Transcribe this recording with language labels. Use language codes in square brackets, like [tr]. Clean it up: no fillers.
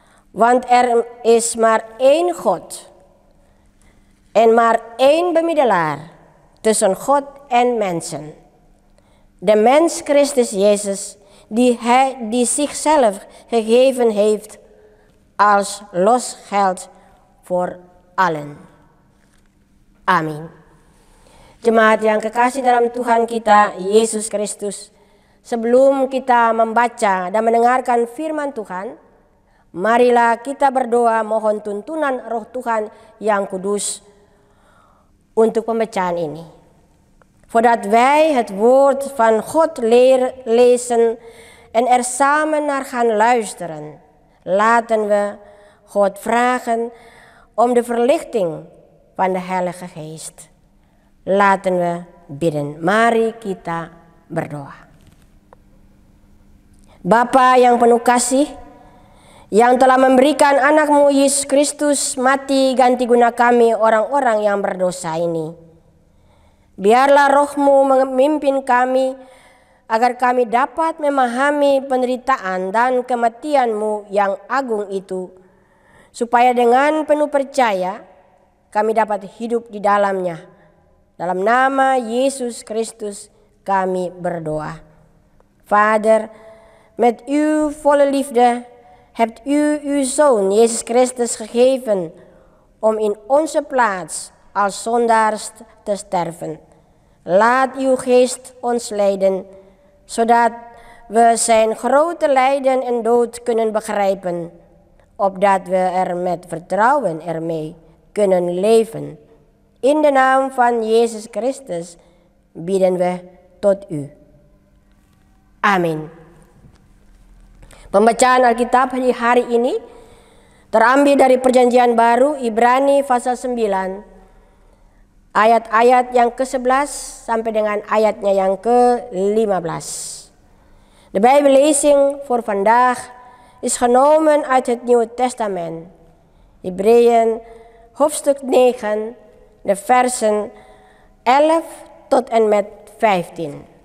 [nl] Want er is maar één God en maar één bemiddelaar tussen God en mensen. De mens Christus Jezus, die zichzelf gegeven heeft als losgeld voor allen. [id] Amin. Jemaat yang kekasih dalam Tuhan kita Yesus Kristus, sebelum kita membaca dan mendengarkan firman Tuhan, marilah kita berdoa mohon tuntunan Roh Tuhan yang kudus untuk pembacaan ini. [nl] Voordat wij het woord van God lezen en er samen naar gaan luisteren, laten we God vragen om de verlichting van de Heilige Geest. Laten we bidden. [id] Mari kita berdoa. Bapa yang penuh kasih, yang telah memberikan anak-Mu Yesus Kristus mati ganti guna kami orang-orang yang berdosa ini. Biarlah Roh-Mu memimpin kami agar kami dapat memahami penderitaan dan kematian-Mu yang agung itu, supaya dengan penuh percaya kami dapat hidup di dalamnya. Dalam nama Yesus Kristus kami berdoa. [nl] Vader, met uw volle liefde hebt u uw Zoon Jezus Christus gegeven om in onze plaats als zondaars te sterven. Laat uw geest ons leiden, zodat we zijn grote lijden en dood kunnen begrijpen. opdat we er met vertrouwen ermee kunnen leven. In de naam van Jezus Christus bidden we tot u. [id] Amin. Pembacaan Alkitab di hari ini terambil dari Perjanjian Baru Ibrani pasal 9 ayat-ayat yang ke-11 sampai dengan ayatnya yang ke-15. [nl] De Bijbellezing voor vandaag is genomen uit het Nieuwe Testament. Hebreeën hoofdstuk 9, de versen 11 tot en met 15.